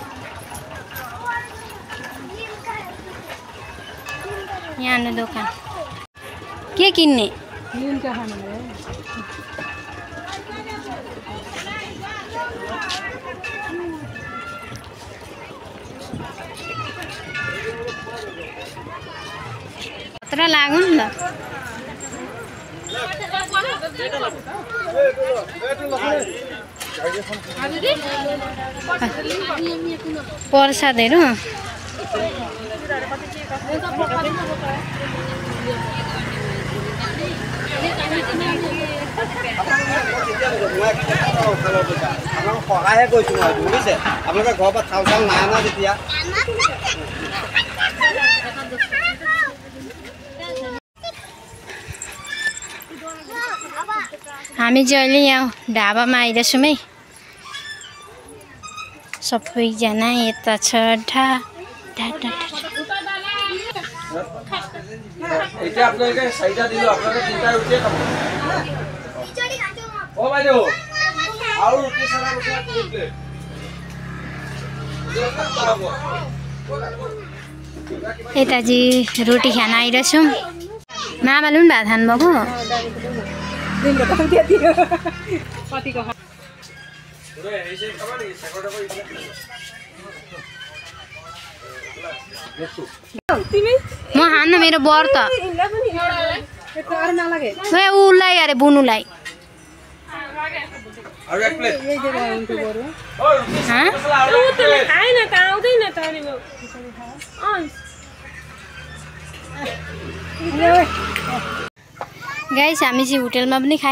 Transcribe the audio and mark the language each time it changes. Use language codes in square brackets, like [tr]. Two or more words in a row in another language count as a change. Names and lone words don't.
[ne] यहाँ दोकान के किन्ने खतरा लाग्यो नि त। प्रसादहरू [as] সহায়ে কৈছো মই বুজিছে আপোনালোকে ঘৰৰ পৰা চাউল চাউল নাই না তেতিয়া [ne] हामी चाहिँ अहिले यहाँ ढाबामा आइरहेछौँ है। सबैजना यता छ ढा ढा ढा [as] এতিয়া আপোনালোকে চাইটা দিলো আপোনালোকে তিনটা ৰুটি খাব ও বাইদেউ আৰু ৰুটি সারা বসা দিলে [ne] यता चाहिँ रोटी खान आइरहेछौँ। मामाले पनि भात खानुभएको म खान्न मेरो व्रत उसलाई अरे बुनुलाई गाइस हामी चाहिँ होटलमा पनि खायौँ।